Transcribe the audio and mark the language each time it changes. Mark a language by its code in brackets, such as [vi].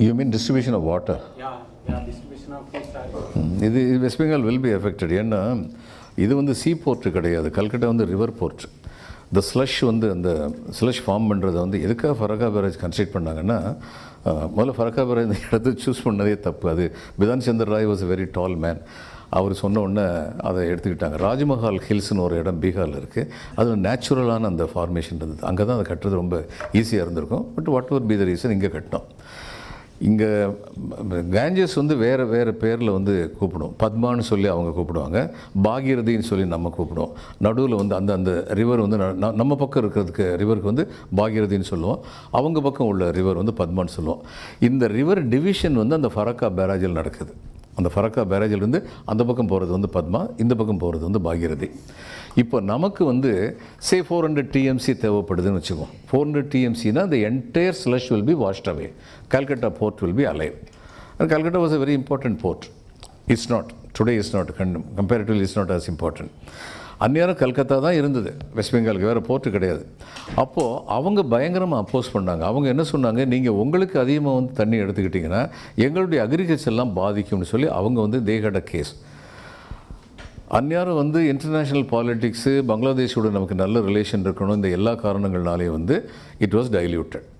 [en] You mean distribution of water? Yeah, distribution of fish. இது West Bengal will be affected. [ta] ஏன்னா இது வந்து சீ board கிடையாது, கல்கட்டா வந்து ரிவர் போர்ட். இந்த ஸ்லஷ் வந்து அந்த ஸ்லஷ் ஃபார்ம் பண்ணுறதை வந்து எதுக்காக ஃபரக்கா பேரேஜ் கன்ஸ்ட்ரக்ட் பண்ணாங்கன்னா, முதல்ல ஃபரக்கா பேரேஜ் இந்த இடத்த சூஸ் பண்ணதே தப்பு. அது பிதான் சந்திர Rai [en] Was a very tall man. [ta] அவர் சொன்ன உடனே அதை எடுத்துக்கிட்டாங்க. ராஜ்மஹால் ஹில்ஸ்னு ஒரு இடம் பீகாரில் இருக்குது, அது நேச்சுரலான அந்த ஃபார்மேஷன் இருந்தது. அங்கே தான் அதை கட்டுறது ரொம்ப ஈஸியாக இருந்திருக்கும். [en] but whatever be the reason, [ta] இங்கே கட்டினோம். இங்கே காஞ்சஸ் வந்து வேறு பேரில் வந்து கூப்பிடுவோம். பத்மான்னு சொல்லி அவங்க கூப்பிடுவாங்க, பாகீரதின்னு சொல்லி நம்ம கூப்பிடுவோம். நடுவில் வந்து அந்த ரிவர் வந்து நம்ம பக்கம் இருக்கிறதுக்கு ரிவருக்கு வந்து பாகீரதின்னு சொல்லுவோம், அவங்க பக்கம் உள்ள ரிவர் வந்து பத்மான்னு சொல்லுவோம். இந்த ரிவர் டிவிஷன் வந்து அந்த ஃபரக்கா பேராஜில் நடக்குது. அந்த ஃபரக்கா பேரேஜிலிருந்து அந்த பக்கம் போகிறது வந்து பத்மா, இந்த பக்கம் போகிறது வந்து பாகீரதி. இப்போ நமக்கு வந்து சே 400 TMC தேவைப்படுதுன்னு வச்சுக்கோம். [en] 400 TMCனா the entire slush will be washed away. Calcutta port will be alive. And Calcutta was a very important port. It's not. Today it's not. Comparatively it's not as important. [ta] அந்நேரம் கல்கத்தா தான் இருந்தது, வெஸ்ட் பெங்காலுக்கு வேறு board கிடையாது. அப்போது அவங்க பயங்கரமாக அப்போஸ் பண்ணாங்க. அவங்க என்ன சொன்னாங்க, நீங்கள் உங்களுக்கு அதிகமாக வந்து தண்ணி எடுத்துக்கிட்டிங்கன்னா எங்களுடைய அக்ரிகல்ச்சர்லாம் பாதிக்கும்னு சொல்லி அவங்க வந்து [en] They had a case. [ta] அந்நேரம் வந்து இன்டர்நேஷ்னல் பாலிட்டிக்ஸு, பங்களாதேஷோட நமக்கு நல்ல ரிலேஷன் இருக்கணும், இந்த எல்லா காரணங்கள்னாலே வந்து [en] It was diluted.